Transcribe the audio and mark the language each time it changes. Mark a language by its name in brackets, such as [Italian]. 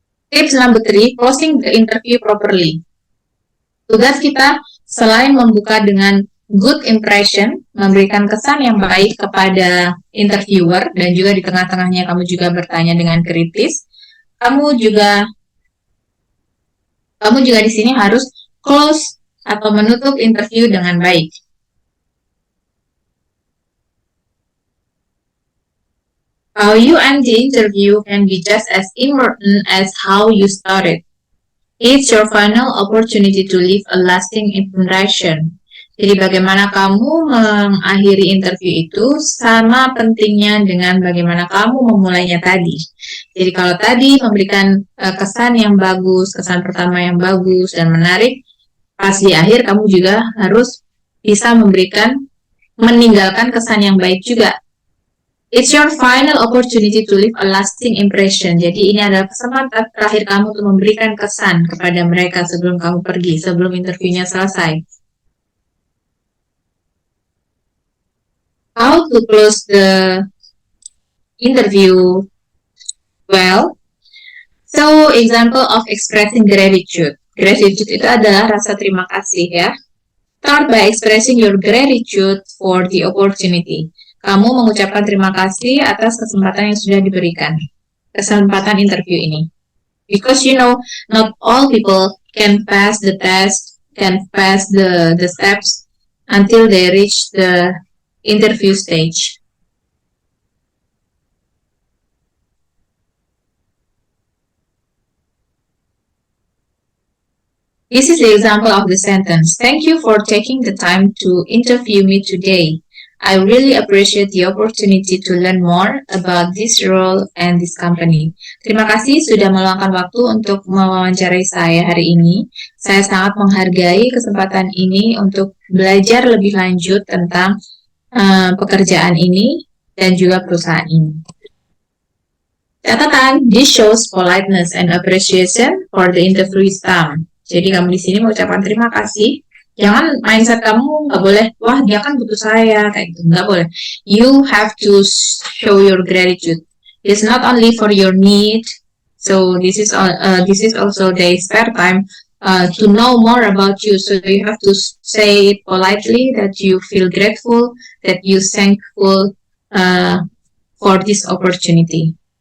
[English] Tips number 3, closing the interview properly. [Indonesian] Tugas kita selain membuka dengan [English] good impression, [Indonesian] memberikan kesan yang baik kepada interviewer, dan juga di tengah-tengahnya kamu juga bertanya dengan kritis, kamu juga di sini harus close atau menutup interview dengan baik. [English] How you end the interview can be just as important as how you started. It's your final opportunity to leave a lasting impression. [Indonesian] Jadi bagaimana kamu mengakhiri interview itu sama pentingnya dengan bagaimana kamu memulainya tadi. Jadi kalau tadi memberikan kesan yang bagus, kesan pertama yang bagus dan menarik, pas di akhir kamu juga harus bisa meninggalkan kesan yang baik juga. [English] It's your final opportunity to leave a lasting impression. [Indonesian] Jadi ini adalah kesempatan terakhir kamu untuk memberikan kesan kepada mereka sebelum kamu pergi, sebelum interviewnya selesai. [English] How to close the interview well? So, example of expressing gratitude. [Indonesian] Gratitude itu adalah rasa terima kasih ya. [English] Start by expressing your gratitude for the opportunity. [Indonesian] Kamu mengucapkan terima kasih atas kesempatan yang sudah diberikan. Kesempatan interview ini. [English] Because not all people can pass the test, can pass the steps until they reach the interview stage. This is the example of the sentence. Thank you for taking the time to interview me today. I really appreciate the opportunity to learn more about this role and this company. [Indonesian] Terima kasih sudah meluangkan waktu untuk mewawancarai saya hari ini. Saya sangat menghargai kesempatan ini untuk belajar lebih lanjut tentang pekerjaan ini dan juga perusahaan ini. [English] Catatan, this shows politeness and appreciation for the interview's time. [Indonesian] Jadi kamu di sini mengucapkan terima kasih. Jangan mindset kamu nggak boleh, wah dia kan butuh saya, kayak gitu. Nggak boleh. [English] You have to show your gratitude. It's not only for your need. So this is also their spare time to know more about you. So you have to say it politely that you feel grateful, that you thankful for this opportunity.